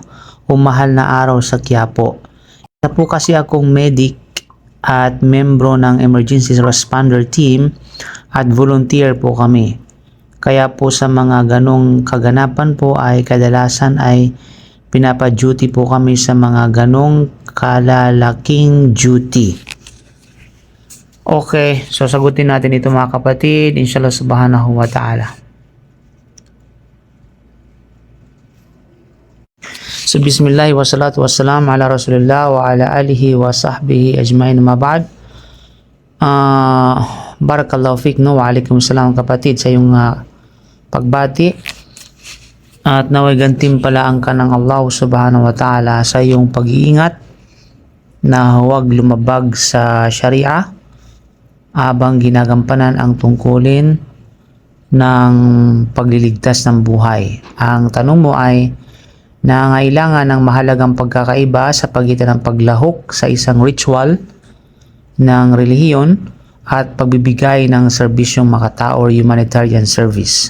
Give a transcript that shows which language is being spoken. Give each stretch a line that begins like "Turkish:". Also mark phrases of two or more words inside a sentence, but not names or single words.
Filipino: O mahal na araw sa Quiapo. Isa po kasi akong medic at membro ng
English: emergency responder team
Filipino: at volunteer po kami. Kaya po sa mga ganong kaganapan po ay kadalasan ay pinapa-duty po kami sa mga ganong kalalaking duty.
English: Okay, so
Filipino: sagutin natin ito mga kapatid,
Arabic: إن شاء الله سبحانه وتعالى. So بسم الله والصلاة والسلام على رسول الله وعلى آله وصحبه أجمعين أما بعد. بارك الله فيك, no, وعليكم السلام
Filipino: kapatid sa iyong pagbati. At naway gantimpalaan ka ng Allah
Arabic: سبحانه وتعالى
Filipino: sa iyong pag-iingat na huwag lumabag sa sharia habang ginagampanan ang tungkulin ng pagliligtas ng buhay. Ang tanong mo ay nangailangan ng mahalagang pagkakaiba sa pagitan ng paglahok sa isang ritual ng relihiyon at pagbibigay ng serbisyong makatao or
English: humanitarian service.